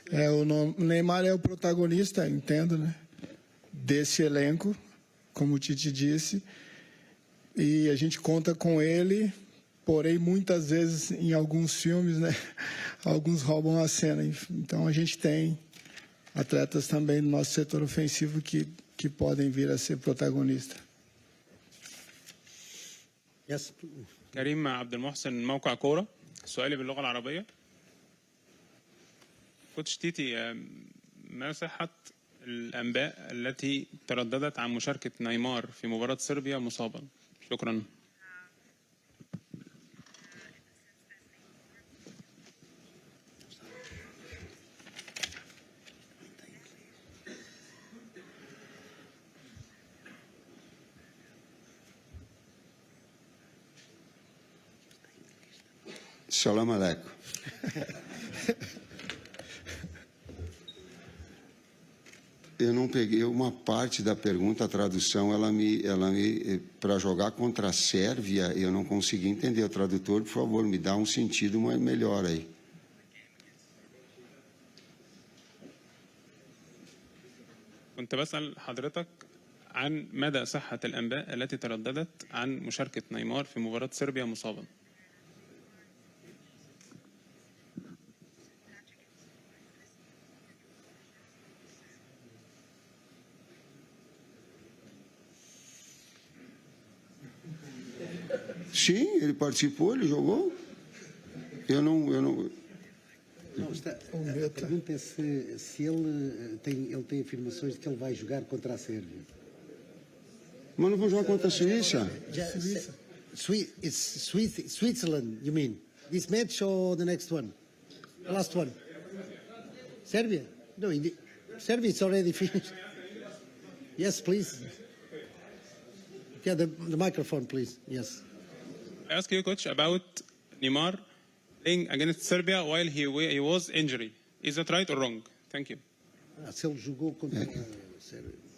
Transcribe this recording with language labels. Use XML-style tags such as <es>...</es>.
<pt>O Neymar é o protagonista, entendo, né? Desse elenco, como o Tite disse, e a gente conta com ele, porém, muitas vezes, em alguns filmes, né? Alguns roubam a cena. Então, a gente tem atletas também no nosso setor ofensivo que podem vir a ser protagonistas.</pt> <en>Yes.</en> <ar>كريم عبد المحسن موقع كورة. سؤالي باللغة العربية. كوتش تيتي، ما صحة الأنباء التي ترددت عن مشاركة نيمار في مباراة صربيا مصابا؟ شكرا. Salam aleikum.</ar> <pt>Eu não peguei uma parte da pergunta, a tradução, ela me para jogar contra a Sérvia, eu não consegui entender. O tradutor, por favor, me dá um sentido melhor aí.</pt> <ar>كنت بسأل حضرتك عن مدى صحة الأنباء التي ترددت عن مشاركة نيمار في مباراة صربيا مصابا.</ar> <pt>Sim, ele participou, ele jogou. Eu não... Não, a pergunta é se ele tem afirmações de que ele vai jogar contra a Sérvia. Mas não vou jogar contra a Suíça.</pt> <en>Switzerland, you mean? This match or the next one? The last one? Serbia? No, Serbia is already finished. Yes, please. Yeah, the microphone, please. Yes. I ask you, coach, about Neymar playing against Serbia while he was injured. Is that right or wrong? Thank you.</en> <pt>Se ele jogou contra a Sérvia.</pt>